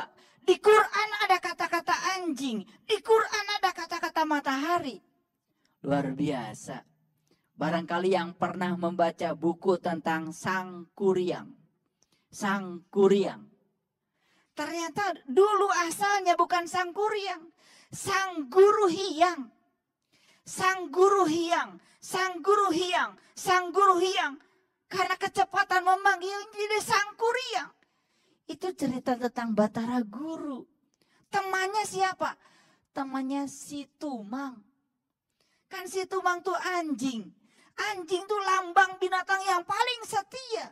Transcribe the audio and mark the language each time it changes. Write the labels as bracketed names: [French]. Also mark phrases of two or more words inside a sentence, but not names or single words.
[Indonesian] Di Quran ada kata-kata anjing. Di Quran ada kata-kata matahari. Luar biasa. Barangkali yang pernah membaca buku tentang Sang Kuryang. Sang Kuryang. Ternyata dulu asalnya bukan Sang Kuryang. Sang Guru Hyang. Sang Guru Hyang. Sang Guru Hyang. Sang Guru Hyang. Karena kecepatan memanggil jadi Sang Kuryang. Itu cerita tentang Batara Guru. Temannya siapa? Temannya si Tumang. Kan si Tumang tuh anjing. Anjing tuh lambang binatang yang paling setia.